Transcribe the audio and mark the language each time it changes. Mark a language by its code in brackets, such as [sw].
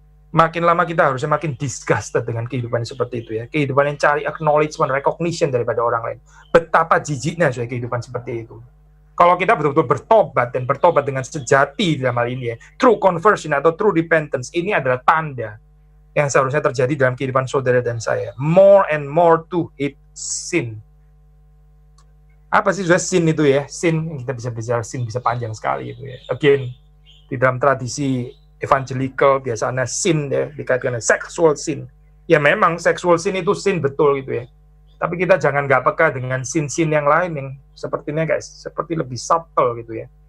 [id] Makin lama kita harusnya makin disgusted dengan kehidupan seperti itu ya. Kehidupan yang cari acknowledgement, recognition daripada orang lain. Betapa jijiknya soal kehidupan seperti itu. Kalau kita betul-betul bertobat dan bertobat dengan sejati dalam hal ini ya, [en] true conversion [id] atau [en] true repentance, [id] ini adalah tanda yang seharusnya terjadi dalam kehidupan saudara dan saya. [en] More and more to hate sin. [id] Apa sih sudah sin itu ya? Sin, kita bisa bicara sin bisa panjang sekali itu ya. Again, di dalam tradisi evangelical biasanya sin ya, dikaitkan dengan sexual sin. Ya memang sexual sin itu sin betul gitu ya. Tapi kita jangan nggak peka dengan sin-sin yang lain yang sepertinya guys, seperti lebih subtle gitu ya.